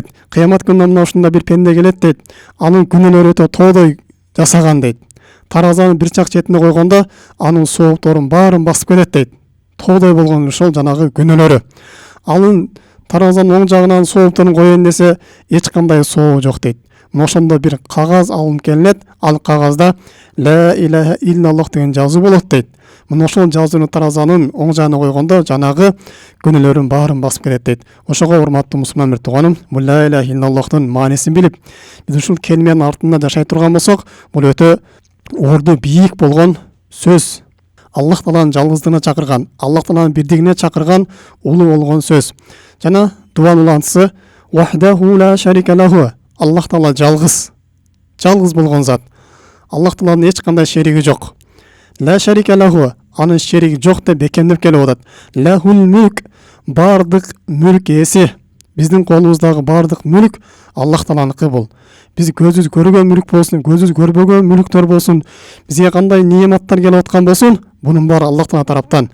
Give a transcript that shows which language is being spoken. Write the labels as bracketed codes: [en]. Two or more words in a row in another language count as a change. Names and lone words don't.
[ky] Кыямат күнүндө мына ушунда бир пенде келет дейт. Анын күнөөлөрү өтө тоодой жасаган дейт. Таразанын бир чак четине койгондо анын соопторун баарын басып келет дейт. Тоодой болгон ошол жанагы күнөөлөрү. Анын таразанын оң жагынан соопторун коеюн десе, эч кандай сообу жок дейт. Мына ошондо бир кагаз алынып келинет, ал кагазда [ar] لا إله إلا الله [ky] деген жазуу болот дейт. Мына ошол жазууну таразанын оң жагына койгондо жанагы күнөөлөрүн баарын басып келет дейт. Ошого урматтуу мусулман бир тууганым, бул [ar] لا إله إلا الله [ky] маанисин билип, биз ушул келименин артында жашай турган болсок, бул өтө орду бийик болгон сөз. Аллах Тааланын жалгыздыгына чакырган, Аллах Тааланын бирдигине чакырган улуу болгон сөз. Жана дуанын улантысы [ar] وحده لا شريك له. [ky] Аллах Таала жалгыз болгон зат. Аллах Тааланын эч кандай шериги жок. [ar] لا شريك له, [ky] анын шериги жок деп бекемдеп келип атат. [ar] له الملك, [ky] бардык мүлк ээси. Биздин колубуздагы бардык мүлк Аллах Тааланыкы бул. Биз көзүбүз көргөн мүлк болсун, көзүбүз көрбөгөн мүлктөр болсун, бизге кандай неематтар келип аткан болсун, бунун баары Аллах Таала тараптан.